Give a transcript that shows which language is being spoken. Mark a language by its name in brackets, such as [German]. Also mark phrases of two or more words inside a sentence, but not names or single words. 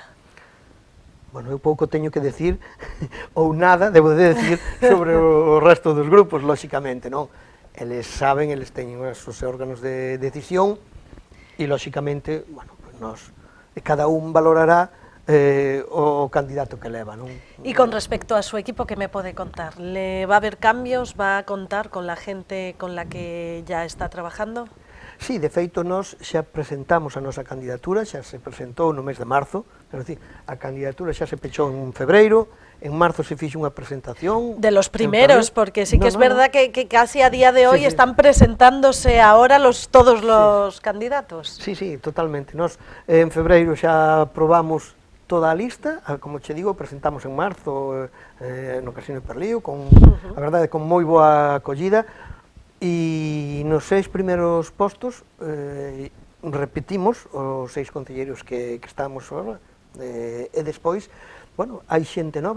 [Galician] Eu pouco teño que decir, ou nada, debo de decir, sobre o resto dos grupos, lógicamente, non? Eles saben, eles teñen os seus órganos de decisión, e lógicamente, cada un valorará o candidato que leva, non? [Spanish] Y con respecto a su equipo, ¿qué me puede contar? ¿Le va a haber cambios? ¿Va a contar con la gente con la que ya está trabajando? [Galician] Sí, de feito, nós xa presentamos a nosa candidatura, xa se presentou no mes de marzo, é dicir, a candidatura xa se pechou en febreiro, en marzo se fixo unha presentación. [Spanish] De los primeros, porque sí que es verdad que casi a día de hoy están presentándose ahora todos los candidatos. Sí, totalmente. [Galician] Nós en febreiro xa aprobamos toda a lista, como che digo, presentamos en marzo no Casino de Perlío, a verdade, con moi boa acollida, e nos 6 primeiros postos repetimos os 6 concelleiros que estábamos agora, e despois, hai xente nova.